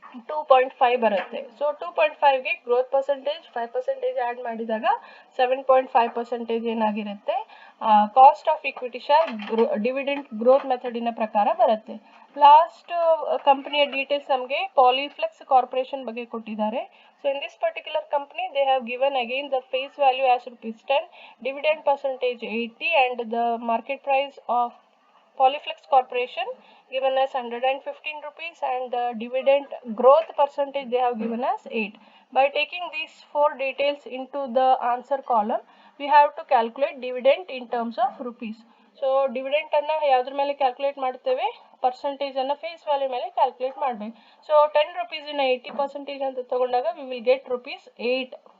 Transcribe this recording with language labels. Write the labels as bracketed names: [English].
[Kannada] 2.5 ಬರುತ್ತೆ. So 2.5ಗೆ growth percentage 5% add ಮಾಡಿದಾಗ 7.5% ಏನಾಗಿರುತ್ತೆ, cost of equity share dividend growth ಮೆಥಡಿನ ಪ್ರಕಾರ ಬರುತ್ತೆ. ಲಾಸ್ಟ್ ಕಂಪನಿಯ ಡೀಟೇಲ್ಸ್ ನಮಗೆ ಪಾಲಿಫ್ಲೆಕ್ಸ್ ಕಾರ್ಪೊರೇಷನ್ ಬಗ್ಗೆ ಕೊಟ್ಟಿದ್ದಾರೆ. [English] So in this particular company they have given again the face value as ₹10, dividend percentage 80 and the market price of Polyflex Corporation given as ₹115 and the dividend growth percentage they have given as 8. By taking these 4 details into the answer column, we have to calculate dividend in terms of rupees. [Kannada] So dividend ಅನ್ನ ಯಾವುದ್ರ ಮೇಲೆ calculate ಮಾಡ್ತೇವೆ, percentage ಅನ್ನ face value ಮೇಲೆ calculate ಮಾಡಬೇಕು. So ₹10 80% ಅಂತ ತಗೊಂಡಾಗ [English] we will get [Kannada] ₹8.